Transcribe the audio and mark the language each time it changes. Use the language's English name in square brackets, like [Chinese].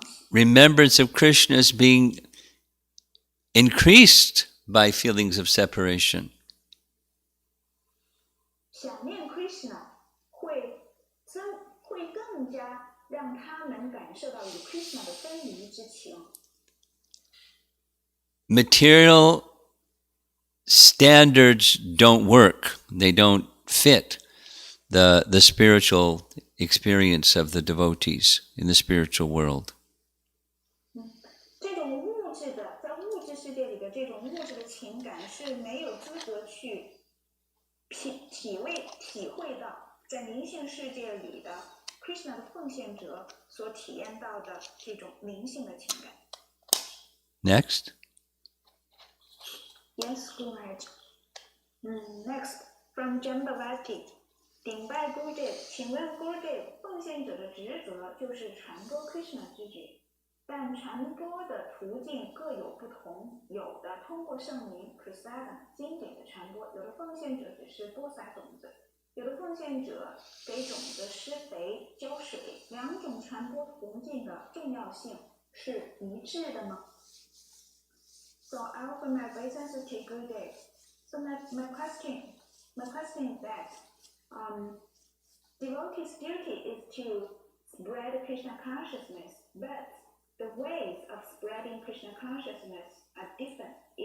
[English] Remembrance of Krishna is being increased by feelings of separation. [Chinese] 想念 Krishna 会更加让他们感受到与 Krishna 的分离之情。 [English] Material standards don't work. They don't fit the spiritual experience of the devotees in the spiritual world. [Chinese] 这种物质的，在物质世界里的这种物质的情感是没有资格去体会到在灵性世界里的 Krishna 的奉献者所体验到的这种灵性的情感。 [English] Next. Yes, Guru Maharaj. Next, from Jambavati. [Chinese] 顶拜 Gurudev， 请问 Gurudev， 奉献者的职责就是传播 Krishna 之举，但传播的途径各有不同，有的通过圣灵 Prasada 经典的传播，有的奉献者只是播撒种子，有的奉献者给种子施肥浇水，两种传播途径的重要性是一致的吗？ [English] So I offer my obeisance to Gurudev. So my question is that devotee's duty is to spread Krishna consciousness, but the ways of spreading Krishna consciousness are different.